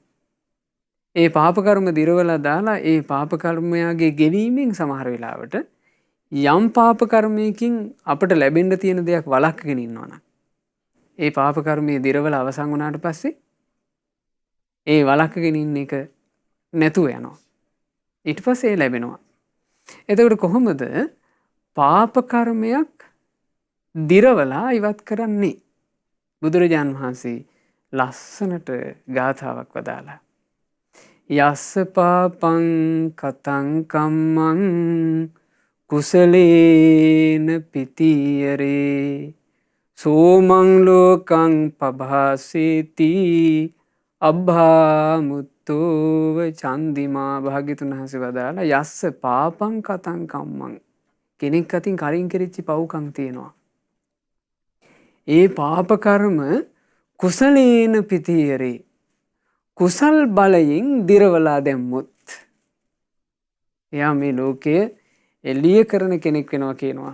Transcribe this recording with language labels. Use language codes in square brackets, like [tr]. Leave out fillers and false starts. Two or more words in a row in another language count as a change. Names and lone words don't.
[si] ඒ පාප කර්ම දිරවලා දාලා ඒ පාප කර්මයාගේ ගෙවීමෙන් සමහර වෙලාවට යම් පාප කර්මයකින් අපට ලැබෙන්න තියෙන දෙයක් වළක්වගෙන ඉන්නවා නම් ඒ පාප කර්මයේ දිරවලා අවසන් වුණාට පස්සේ ඒ වළක්වගෙන ඉන්න එක නැතුව යනවා. ඊට පස්සේ ඒ ලැබෙනවා. එතකොට කොහොමද පාප කර්මයක් දිරවලා ඉවත් කරන්නේ? බුදුරජාන් වහන්සේ ලස්සනට ගාථාවක් වදාලා. [pi] යස්ස පාපං කතං කම්මං කුසලේන පිතියරේ සෝමං ලෝකං පභාසේති අබ්භාමුත්තෝව චන්දිමා. [si] භාග්‍යතුන් වහන්සේ වදාලා [pi] යස්ස පාපං කතං කම්මං. [si] කෙනෙක් අතින් කලින් කෙරිච්චි පව්කම් තියෙනවා. ඒ පාප කර්ම [pi] කුසලේන පිතියරේ [si] කුසල් බලයෙන් දිරවලා දැම්මොත් එයා මේ ලෝකය එළිය කරන කෙනෙක් වෙනවා කියනවා.